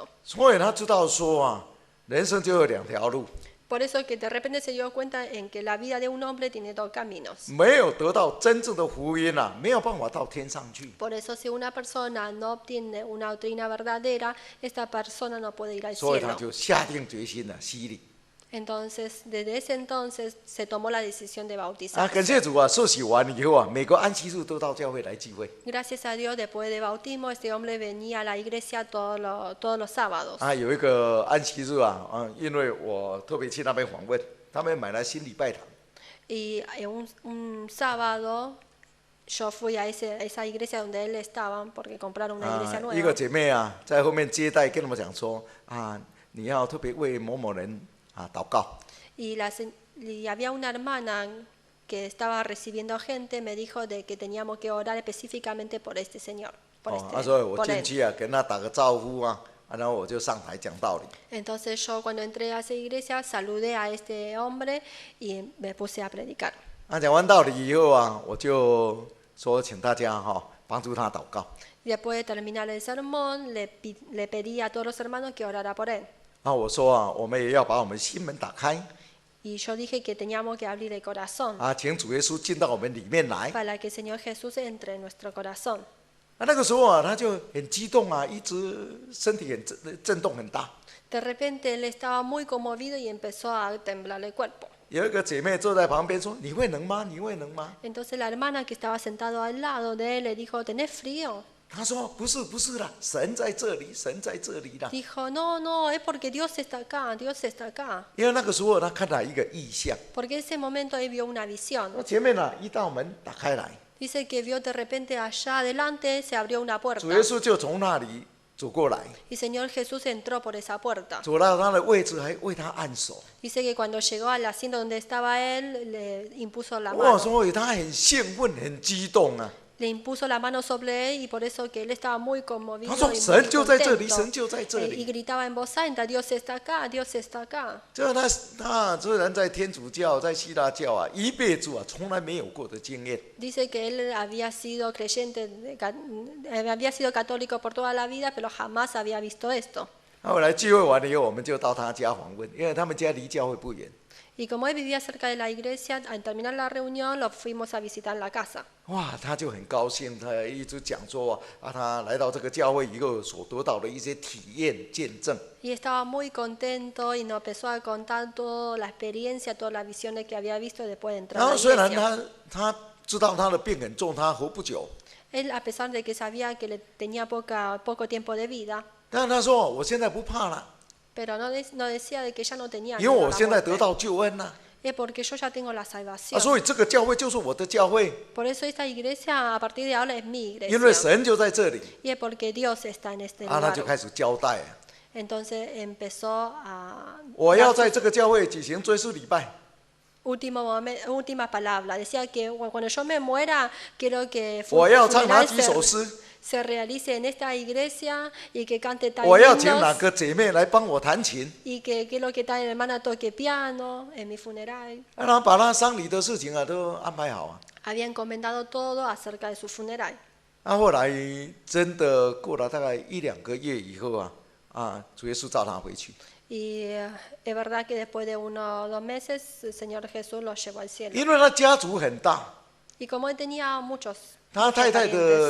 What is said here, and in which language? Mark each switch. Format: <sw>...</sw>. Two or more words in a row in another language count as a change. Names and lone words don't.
<zh>所以他知道说啊，人生就有2条路，</zh> <es>Por eso que de repente se dio cuenta en que la vida de un hombre tiene 2 caminos.</es> <zh>没有得到真正的福音啊，没有办法到天上去。</zh> <es>Por eso si una persona no obtiene una doctrina verdadera, esta persona no puede ir al</es> <zh>所以他</zh> <es>cielo.</es> <zh>就下定决心了，洗礼。</zh> <es>Entonces, desde ese entonces se tomó la decisión de</es> <zh>啊，</zh> <es>bautizarse.</es> <zh>感谢主啊！受洗完以后啊，每个安息日都到教会来聚会。</zh> <es>Gracias a Dios, después de bautismo, este hombre venía a la iglesia todos los sábados.</es> <zh>啊，有一个安息日啊，因为我特别去那边访问，他们买了新礼拜堂。</zh> <es>Y en un sábado yo fui a esa iglesia donde él estaba porque compraron una iglesia</es> <zh>一个</zh> <es>nueva.</es> <zh>姐妹啊，在后面接待，跟我们讲说啊，你要特别为某某人啊祷告。</zh> <es>Y había una hermana que estaba recibiendo gente, me dijo de que teníamos que orar específicamente por este señor.</es> <zh>所以我</zh> <es>por</es> <zh>进</zh> <es>él.</es> <zh>去啊，跟他打个招呼啊，然后我就上台讲道理。</zh> <es>Entonces yo cuando entré a esa iglesia saludé a este hombre y me puse a predicar.</es> <zh>讲完道理以后啊，我就说请大家帮助他祷告。</zh> <es>Y después de terminar el sermón, le pedí a todos los hermanos que orara por él.</es> <zh>我说啊，我们也要把我们心门打开。</zh> <es>Y yo dije que teníamos que abrir el corazón</es> <zh>请主耶稣进到我们里面来。</zh> <es>para que el Señor Jesús entre en nuestro corazón.</es> <zh>那个时候啊，他就很激动啊，一直身体很震动很大。</zh> <es>De repente él estaba muy conmovido y empezó a temblar el cuerpo.</es> <zh>有一个姐妹坐在旁边说：“你会能吗？你会能吗？”</zh> <es>Entonces la hermana que estaba sentada al lado de él le dijo, ¿tenés frío?</es> <zh>他说：“不是，不是啦，神在这里，神在这里啦。”</zh> <es>Dijo, no, no, es porque Dios está acá, Dios está acá.</es> <zh>因为那个时候他看到一个异象，</zh> <es>Porque en ese momento él vio una visión.</es> <zh>那前面呢一道门打开来，</zh> <es>Dice que vio de repente allá adelante se abrió una puerta.</es> <zh>主耶稣就从那里走过来，</zh> <es>Y Señor Jesús entró por esa puerta.</es> <zh>走到他的位置，还为他按手。</zh> <es>Dice que cuando llegó al asiento donde estaba él, le impuso la</es> <zh>哇，</zh> <es>mano.</es> <zh>所以他很兴奋，很激动啊。</zh> <es>Le impuso la mano sobre él y por eso que él estaba muy conmovido</es> <zh>他说：“</zh> <es>y</es> <zh>神</zh> <es>muy</es> <zh>就在这里，</zh> <es>contento.</es> <zh>神就在这</zh> <es>Y</es> <zh>里。</zh> <es>gritaba en voz alta, Dios está acá, Dios está acá. ”</es> <zh>这他虽然在天主教、在希腊教啊，一辈子啊从来没有过的经验。</zh> <es>Dice que él había sido creyente, había sido católico por toda la vida, pero jamás había visto esto.</es> <zh>后来聚会完了以后，我们就到他家访问，因为他们家离教会不远。</zh> <es>Y como él vivía cerca de la iglesia, al terminar la reunión lo fuimos a visitar en la casa.</es> <zh>哇，他就很高兴，他一直讲说他来到这个教会以后所得到的一些体验见证。</zh> <es>Y estaba muy contento y nos empezó a contar toda la experiencia, todas las visiones que había visto después de entrar</es> <zh>然</zh> <es>a</es> <zh>后</zh> <es>la</es> <zh>虽然</zh> <es>iglesia.</es> <zh>他知道他的病很重，他活不久，</zh> <es>Él, a pesar de que sabía que le tenía poco tiempo de vida,</es> <zh>但是他说我现在不怕了，</zh> <es>pero no decía de que ya no tenía</es> <zh>因为</zh> <es>miedo a</es> <zh>我</zh> <es>la</es> <zh>现在得</zh> <es>muerte.</es> <zh>到救恩了。</zh> <es>Es porque yo ya tengo la salvación.</es> <zh>所以这个教会就是我的教会，</zh> <es>Por eso esta iglesia a partir de ahora es mi</es> <zh>因为</zh> <es>iglesia.</es> <zh>神就在这里。</zh> <es>Y es porque Dios está en este</es> <zh>他</zh> <es>lugar.</es> <zh>就开始交代，</zh> <es>Entonces empezó a</es> <zh>我要</zh> <es>dar</es> <zh>在这个教会举行追思礼拜。</zh> <es>última palabra. Decía que cuando yo me muera, quiero que</es> <zh>我要唱哪</zh> <es>funeral</es> <zh>几首诗？</zh> <es>se realice en esta iglesia y que cante tal</es> <zh>我要请哪</zh> <es>himnos</es> <zh>个姐妹来帮我弹琴？</zh> <es>y que quiero que tal hermana toque piano en mi funeral.</es> <zh>让他把他丧礼的事情啊都安排好啊。</zh> <es>Había encomendado todo acerca de su funeral.</es> <zh>后来真的过了大概1-2个月以后主耶稣召他回去，</zh> <es>Y es verdad que después de 1 o 2 meses el Señor Jesús lo llevó al cielo.</es> <zh>因为他家族很大，</zh> <es>Y como él tenía muchos</es> <zh>他太太的</zh>